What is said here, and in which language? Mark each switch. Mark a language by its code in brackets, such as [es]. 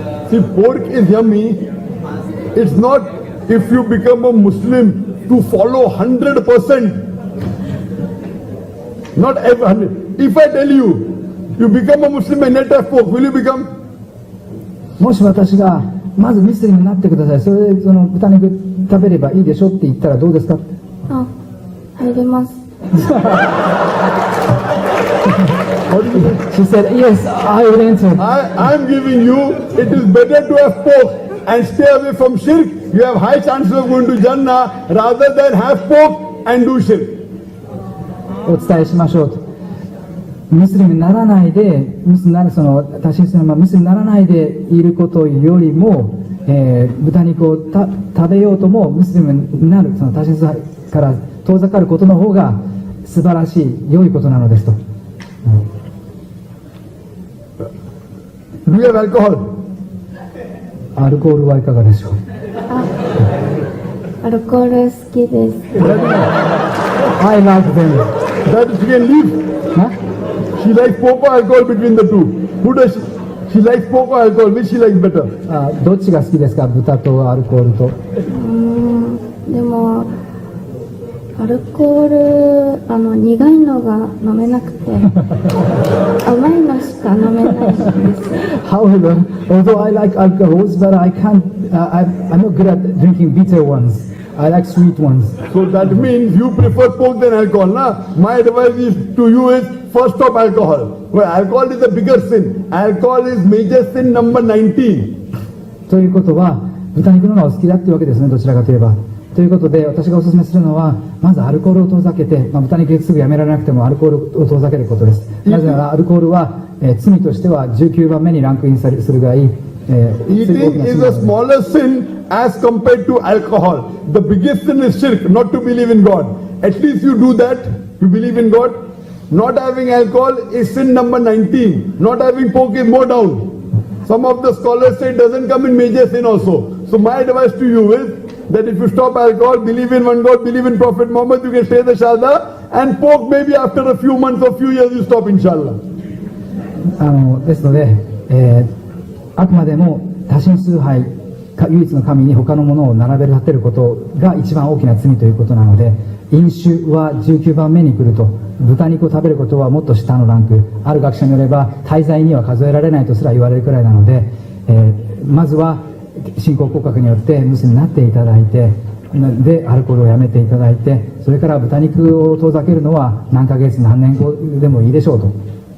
[en] See, pork is yummy. It's not if you become a Muslim to follow 100%. Not every 100. If I tell you, you become a Muslim and not have pork, will you become? [ja] もし私がまずミスリムになってください、それでその豚肉食べればいいでしょって言ったらどうですか。あ、入れます。 [en] She said, yes, I will enter. I'm giving you, it is better to have pork and stay away from shirk. You have high chances of going to Jannah rather than have pork and do shirk. [ja] お伝えしましょうと。ムスリムにならないで、その多神性のムスリムにならないでいることよりも、豚肉を食べようともムスリムになる、その多神性から遠ざかることの方が素晴らしい、良いことなのですと。 [en] Do you have alcohol? [ja] アルコールはいかがでしょう。アルコール好きです。 [en] I like them. That she can leave. Huh? She likes pork or alcohol between the two. Who does she? She likes pork or alcohol. Which she likes better? [ja] どっちが好きですか、豚とアルコールと。でもアルコール苦いのが飲めなくて甘いのしか飲めないんです。 [en] However, although I like alcohols, but I can't. I'm not good at drinking bitter ones. I like sweet ones. So that means you prefer pork than alcohol, na? My advice is to you is first stop alcohol. Well, alcohol is a bigger sin. Alcohol is major sin number 19. [ja] ということは、豚肉の方がお好きだっていうわけですね、どちらかといえば。ということで、私がお勧めするのは、まずアルコールを遠ざけて、豚肉すぐやめられなくてもアルコールを遠ざけることです。なぜなら、アルコールは、罪としては19番目にランクインするぐらい、 [en] Eating is a smaller sin as compared to alcohol. The biggest sin is shirk, not to believe in God. At least you do that, you believe in God. Not having alcohol is sin number 19. Not having pork is more down. Some of the scholars say it doesn't come in major sin also. So my advice to you is that if you stop alcohol, believe in one God, believe in Prophet Muhammad, you can stay the Shahada, and pork maybe after a few months or few years you stop, inshallah. [ja] ですので、あくまでも多神崇拝、唯一の神に他のものを並べ立てることが一番大きな罪ということなので、飲酒は19番目に来ると、豚肉を食べることはもっと下のランク、ある学者によれば大罪には数えられないとすら言われるくらいなので、まずは信仰告白によってムスリムになっていただいて、でアルコールをやめていただいて、それから豚肉を遠ざけるのは何ヶ月何年後でもいいでしょうと。